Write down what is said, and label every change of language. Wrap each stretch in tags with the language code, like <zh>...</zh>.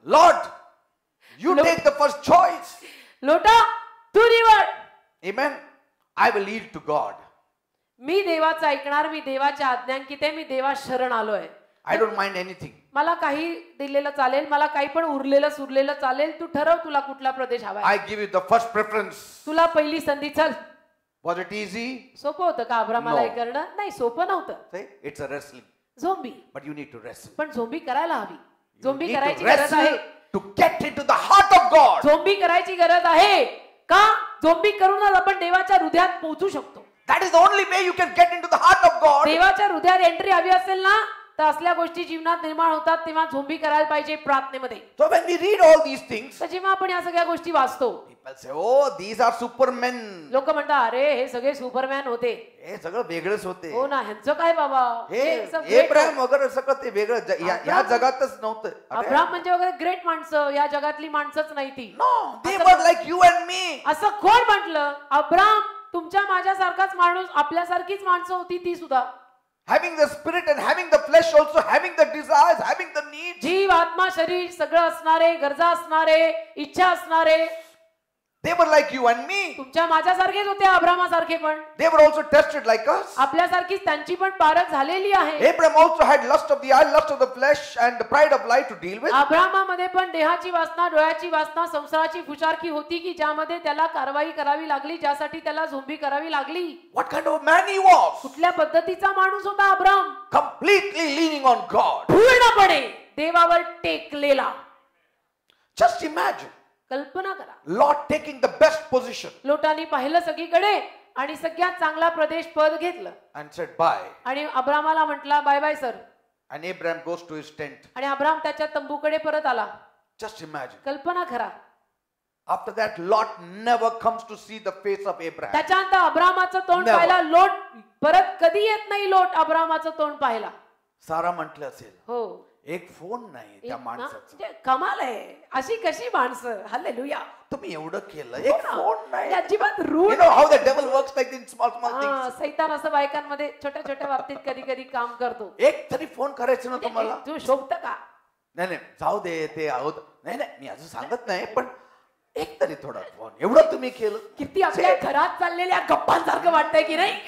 <en>Lord, you take the first choice.</en> <mr>लोटा तू निवड.</mr> <en>Amen. I will yield to God.</en> <mr>मी देवाचं ऐकणार, मी देवाच्या आज्ञांकित आहे, मी देवा शरण आलोय.</mr> <en>I don't mind anything.</en> <mr>मला काही दिलेलं चालेल, मला काही पण उरलेलं सुरलेलं चालेल. तू ठरव तुला कुठला प्रदेश हवाय.</mr> <en>I give you the first preference.</en> <mr>तुला पहिली संधी. चल.</mr> <en>Was it easy?</en> <mr>सोपं होतं का अब्रामाला</mr> <en>No.</en> <mr>हे करणं? नाही, सोपं नव्हतं.</mr> <en>See? It's a wrestling.</en> <mr>Zombie.</mr> <en>But you need to wrestle.</en> <mr>पण झोंबी करायला हवी.</mr> <en>You</en> <mr>झोंबी</mr> <en>need to</en> <mr>करायची गरज आहे.</mr> <en>wrestle to get into the heart of God.</en> <mr>Zombie करायची गरज आहे का? झोंबी करूनच आपण देवाच्या हृदयात पोहोचू शकतो.</mr> <en>That is the only way you can get into the heart of God.</en> <mr>देवाच्या हृदयात एंट्री हवी असेल ना, तर असल्या गोष्टी जीवनात निर्माण होतात, तेव्हा झोंबी करायला पाहिजे प्रार्थनेमध्ये.</mr> <en>So when we read all these things,</en> <mr>तर जेव्हा आपण या सगळ्या गोष्टी वाचतो,</mr> <en>people say, oh, these are supermen.</en> <mr>लोक म्हणतात, अरे हे सगळे सुपरमॅन होते. हे सगळं वेगळंच होते. हो ना, ह्यांचं काय बाबा, एब्राहिम वगैरे सगळं ते वेगळं या जगातच नव्हतं. अब्राहम म्हणजे वगैरे ग्रेट माणसं, या जगातली माणसंच नाही ती.</mr> <en>No, they were like you and me.</en> <mr>असं कोण म्हटलं? अब्राहम तुमच्या माझ्यासारखाच माणूस, आपल्यासारखीच माणसं होती ती सुद्धा.</mr> <en>Having the spirit and having the flesh also, having the desires, having the needs.</en> <mr>जीव, आत्मा, शरीर सगळं असणारे, गरजा असणारे, इच्छा असणारे.</mr> <en>They were like you and me.</en> <mr>तुमच्या माझ्यासारखेच होते, अब्रामासारखे पण.</mr> <en>They were also tested like us.</en> <mr>आपल्यासारखीच त्यांची पण पारख झालेली आहे.</mr> <en>Abraham also had lust of the eye, lust of the flesh, and the pride of life to deal with.</en> <mr>अब्रामामध्ये पण देहाची वासना, डोळ्याची वासना, संसाराची फुशारकी होती की ज्यामध्ये त्याला कारवाई करावी लागली, ज्यासाठी त्याला झोंबी करावी लागली.</mr> <en>What kind of man he was?</en> <mr>कुठल्या पद्धतीचा माणूस होता Abram?</mr> <en>Completely leaning on God.</en> <mr>पूर्णपणे देवावर टेकलेला.</mr> <en>Just imagine.</en> <mr>कल्पना करा.</mr> <en>Lot taking the best position</en> <mr>लोटांनी पाहिलं सगळीकडे आणि सगळ्यात चांगला प्रदेश पद घेतलं</mr> <en>and said bye.</en> <mr>आणि अब्रामाला म्हटला bye bye sir.</mr> <en>And Abraham goes to his tent.</en> <mr>आणि अब्राम त्याच्या तंबूकडे परत आला.</mr> <en>Just imagine.</en> <mr>कल्पना करा.</mr> <en>After that, Lot never comes to see the face of Abraham.</en> <mr>त्याच्यानंतर अब्रामाचं तोंड</mr> <en>Never.</en> <mr>पाहिला. लोट परत कधी येत नाही. लोट अब्रामाचं तोंड पाहिला. सारा म्हटलं असेल, हो, एक फोन नाही त्या माणसाचा. म्हणजे कमाल आहे. अशी कशी माणसं. हालेलुया. तुम्ही एवढं केलं, एक फोन नाही. अजिबात</mr> <en>You</en> <mr>रूढ.</mr> <en>know how the devil works like in small things.</en> <mr>सैतान असं बायकांमध्ये छोट्या छोट्या बाबतीत कधी कधी काम करतो. एक तरी फोन करायचं ना तुम्हाला. तू शोभत का? नाही नाही, जाऊ दे, ते आहोत. नाही नाही, मी असं सांगत नाही, पण एक तरी थोडा फोन. एवढं तुम्ही केलं. किती आपल्या घरात चाललेल्या गप्पांसारखं वाटतंय की नाही.</mr>